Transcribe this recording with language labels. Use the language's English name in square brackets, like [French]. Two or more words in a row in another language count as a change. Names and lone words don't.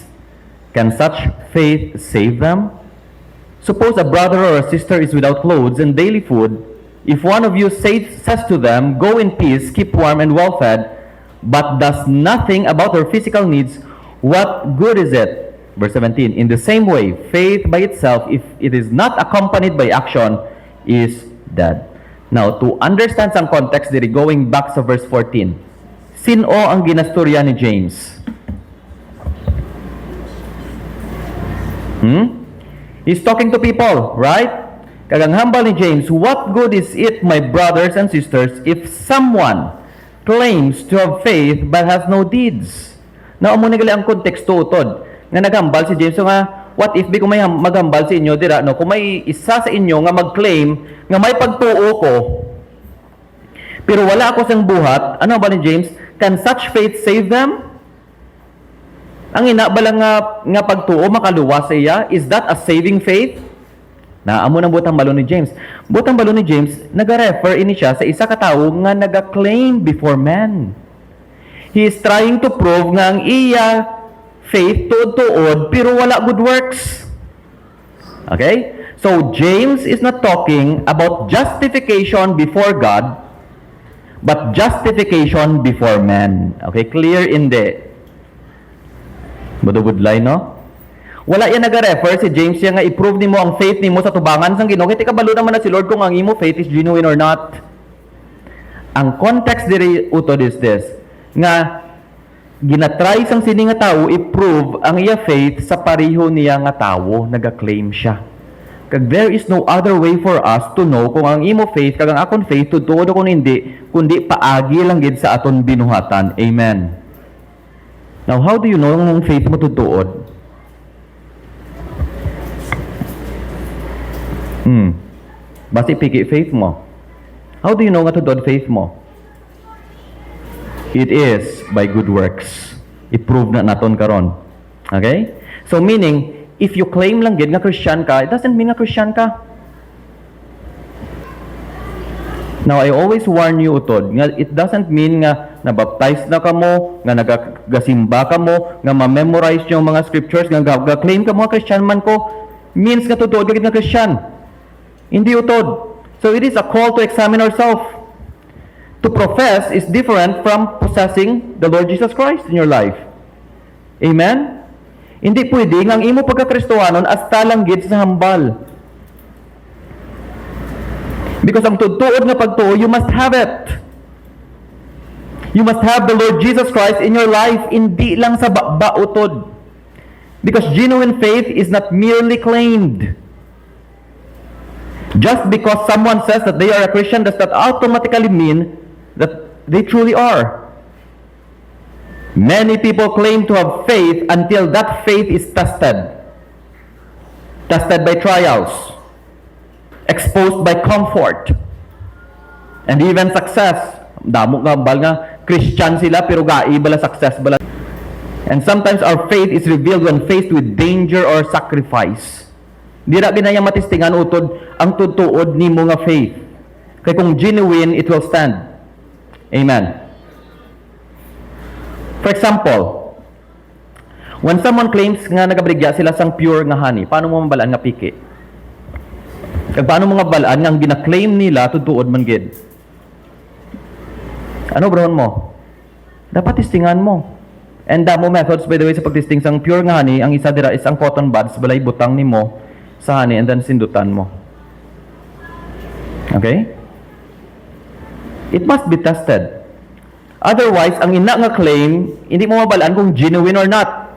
[English] Can such faith save them? Suppose a brother or a sister is without clothes and daily food. If one of you says to them, "Go in peace, keep warm and well fed," but does nothing about their physical needs, what good is it? Verse 17, in the same way, faith by itself, if it is not accompanied by action, is dead. Now, to understand some context diri, going back sa verse 14, [Hiligaynon] sino ang ginastorya ni James? [English] He's talking to people, right? [Hiligaynon] Kagang hambal ni James, [English] what good is it, my brothers and sisters, if someone claims to have faith but has no deeds? Now, [Hiligaynon] amo na gali ang konteksto utod. Nga naghambal si James, so nga, [English] what if [Hiligaynon] di ko may maghambal sa inyo, dira, no? Kung may isa sa inyo nga mag-claim nga may pagtuo ko, pero wala ako sang buhat, ano ba ni James? [English] Can such faith save them? [Hiligaynon] Ang ina ba lang nga pagtuo makaluwa sa iya? [English] Is that a saving faith? [Hiligaynon] Na amo nang butang balon ni James. Butang balon ni James, naga-refer ini siya sa isa ka tawo nga naga-claim [English] before men. He is trying to prove [Hiligaynon] nga ang iya [English] faith [Hiligaynon] tuod-tuod pero wala [English] good works. Okay? So James is not talking about justification before God, but justification before men. Okay, clear in the budugod line, no? [Hiligaynon] Wala yan nag-refer si James yan nga i-prove nimo ang faith nimo sa tubangan sang Ginoo. Kaya kabalo naman na si Lord kung ang imo faith [English] is genuine or not. [Hiligaynon] Ang context diri utod [English] is this, [Hiligaynon] nga ginatry sang sini nga tawo i-prove ang iya faith sa pareho niya nga tawo, naga-claim siya. Kag [English] there is no other way for us to know [Hiligaynon] kung ang imo faith kag ang akon faith tuod o kung hindi, kundi paagi lang gid sa aton binuhatan. [English] Amen. Now, how do you know [Hiligaynon] ang faith mo tuod? Basi piki faith mo. [English] How do you know [Hiligaynon] nga tuod faith mo? [English] It is by good works. [Hiligaynon] I-prove na naton karon. [English] Okay? So meaning, if you claim [Hiligaynon] lang gid nga Christian ka, [English] it doesn't mean [Hiligaynon] nga Christian ka. [English] Now, I always warn you utod, nga it doesn't mean [Hiligaynon] nga nabaptize na kamo, nga nagasimba kamo, nga ma-memorize yung mga scriptures, nga ga-claim ka mo Christian man ko, [English] means [Hiligaynon] nga tutuod gid nga Christian. Hindi utod. [English] So it is a call to examine ourselves. To profess is different from possessing the Lord Jesus Christ in your life. Amen? [Hiligaynon] Hindi pwede nga ang imo pagka-Kristohanon hasta lang gid sa hambal. Because ang tutuod nga pagtuo, [English] you must have it. You must have the Lord Jesus Christ in your life, hindi lang sa bautod. Because genuine faith is not merely claimed. Just because someone says that they are a Christian does not automatically mean that they truly are. Many people claim to have faith until that faith is tested. Tested by trials, exposed by comfort, and even success. [Hiligaynon] Damo nga bal nga Christian sila pero gai bala success bala. [English] And sometimes our faith is revealed when faced with danger or sacrifice. [Hiligaynon] Di ra ginayang matistingan utod ang tutuod nimo nga faith. Kay kung [English] genuine, it will stand. Amen. For example, when someone claims [Hiligaynon] nga nagabrigya sila sang pure nga honey, paano mo mabalaan nga piki? Kag paano mo nga balaan nga ang gina-claim nila tutuod man gid? Ano brown mo? Dapat testingan mo. And damo methods [English] by the way [Hiligaynon] sa pagtesting sang pure nga honey, ang isa dira is ang [English] cotton buds [Hiligaynon] balay butang nimo sa honey [English] and then [Hiligaynon] sindutan mo. [English] Okay? It must be tested. Otherwise, [Hiligaynon] ang ina nga claim, hindi mo mabalaan kung [English] genuine or not.